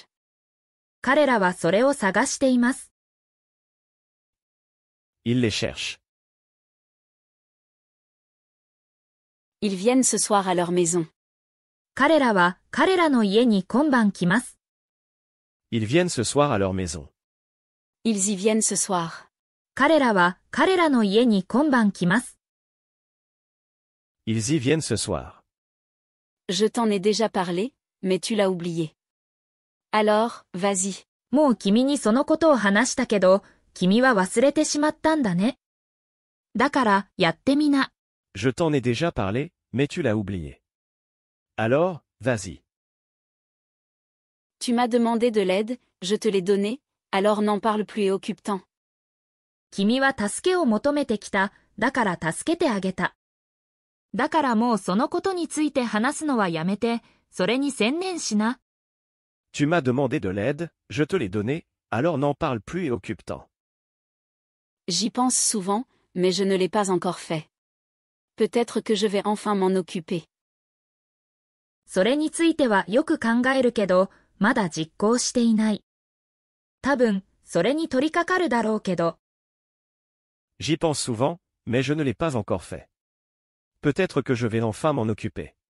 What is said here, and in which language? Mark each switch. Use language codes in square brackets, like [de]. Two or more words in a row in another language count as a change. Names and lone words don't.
[ja] 彼らはそれを探しています。 [fr] Ils les cherchent. Ils viennent ce soir à leur maison. [ja] 彼らは彼らの家に今晩来ます。 [fr] Ils viennent ce soir à leur maison. Ils y viennent ce soir. [ja] 彼らは彼らの家に今晩来ます。 [fr] Ils y viennent ce soir. Je t'en ai déjà parlé, mais tu l'as oublié. Alors, vas-y. [ja] もう君にそのことを話したけど、君は忘れてしまったんだね。だから、やってみな。 [fr] Je t'en ai déjà parlé, mais tu l'as oublié. Alors, vas-y. Tu m'as demandé de l'aide, je te l'ai donnée, alors n'en parle plus et occupe-t'en. [ja] 君は助けを求めてきた、だから助けてあげた。だからもうそのことについて話すのはやめて、それに専念しな。 [fr] Tu m'as demandé de l'aide, je te l'ai donnée, alors n'en parle plus et occupe-t'en. J'y pense souvent, mais je ne l'ai pas encore fait. Peut-être que je vais enfin m'en occuper. [ja] それについてはよく考えるけど、まだ実行していない。多分、それに取り掛かるだろうけど。 [fr] J'y pense souvent, mais je ne l'ai pas encore fait. Peut-être que je vais enfin m'en occuper.